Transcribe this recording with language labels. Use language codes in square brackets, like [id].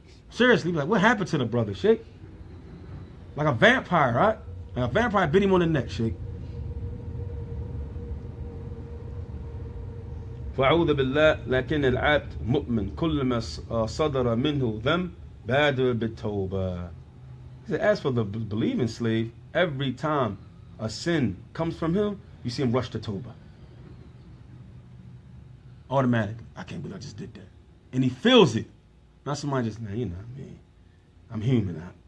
[en] Seriously, you be like, what happened to the brother, Shaykh? Like a vampire, right? Like a vampire bit him on the neck, Shaykh. [ar] فأعوذ بالله لكن العبد مؤمن كلما صدر منه ذنب بادر بالتوبة. [en] He said, as for the believing slave, every time a sin comes from him, you see him rush to Tawbah. Automatically. I can't believe I just did that. And he feels it. Not somebody just, man, you know, man, I'm human.